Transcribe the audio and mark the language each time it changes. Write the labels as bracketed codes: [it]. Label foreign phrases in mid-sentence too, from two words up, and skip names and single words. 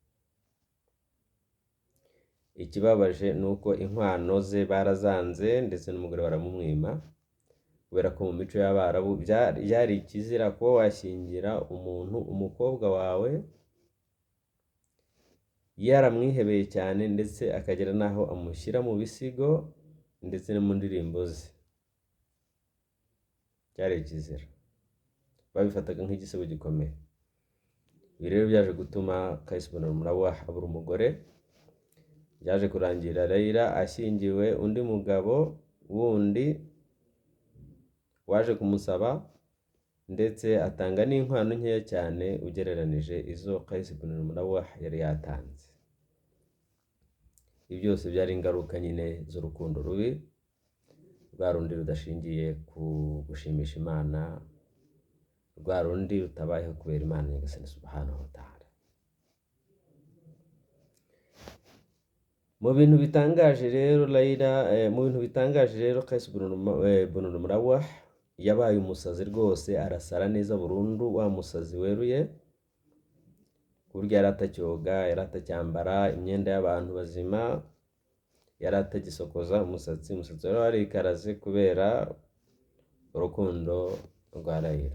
[rw] Ikibabaje ni uko inkwano ze barazanze, ndetse n'umugore baramumwima, kubera ko mu mico y'Abarabu byari ikizira kuba washyingira umuntu umukobwa wawe yaramwihebeye cyane, ndetse akagera n'aho amushyira mu bisigo ndetse no mu ndirimbo ze. Cyari ikizira, babifataga nk'igisebo gikomeye. Ibi rero byaje gutuma Qais bin al-Mulawah abura umugore. Byaje kurangira Layla ashyingiwe undi mugabo wundi waje kumusaba, ndetse atanga n'inkwano nkeya cyane ugereranije izo Qais bin al-Mulawah yari yatanze. Ibi byose byari ingaruka nyine z'urukundo rubi, rwa rundi rudashingiye ku gushimisha Imana, rwa rundi rutabayeho kubera Imana Nyagasani [ar] سبحانه وتعالى. [rw] Mu bintu bitangaje rero Qais bin al-Mulawah yabaye umusazi rwose, arasara neza burundu, wa musazi weruye, ku buryo yari atacyoga, yari atacyambara imyenda y'abantu bazima, yari atagisokoza umusatsi wari warikaraze kubera urukundo rwa Layla.